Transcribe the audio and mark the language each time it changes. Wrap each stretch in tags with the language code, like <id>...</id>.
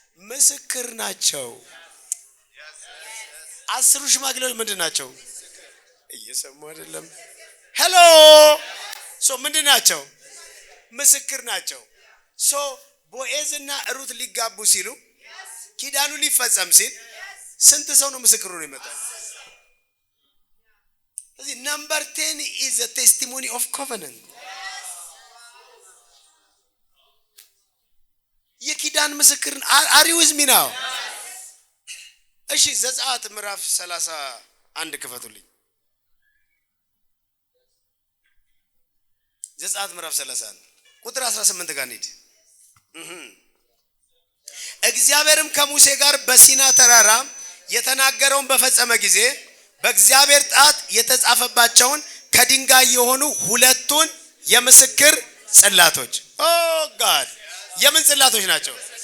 <am>ምስክር ናቸው። 10 ሽማግሌዎች ምንድን ናቸው? እየሰሙ አይደለም? ሄሎ ሶ ምንድን ናቸው? ምስክር ናቸው። ሶ ቦዔዝ እና ሩት ሊጋቡ ሲሉ ኪዳኑ ሊፈጸም ሲል ስንት ሰው ነው ምስክሩ ነው የመጣው? ስለዚህ</am> <en>ነምበር 10 is a testimony of covenant።</en> <am>የኪዳን ምስክር</am> <en>are you with me now?</en> <am>እሺ ዘጸአት ምዕራፍ 31 ክፈቱልኝ። ዘጸአት ምዕራፍ 31 ቁጥር 18 ጋር እንሂድ። እግዚአብሔርም ከሙሴ ጋር በሲና ተራራ የተናገረውን በፈጸመ ጊዜ በእግዚአብሔር ጣት የተጻፈባቸውን ከድንጋይ የሆኑ 2 የምስክር ጽላቶች ጋድ የምን ጽላቶች ናቸው?</am>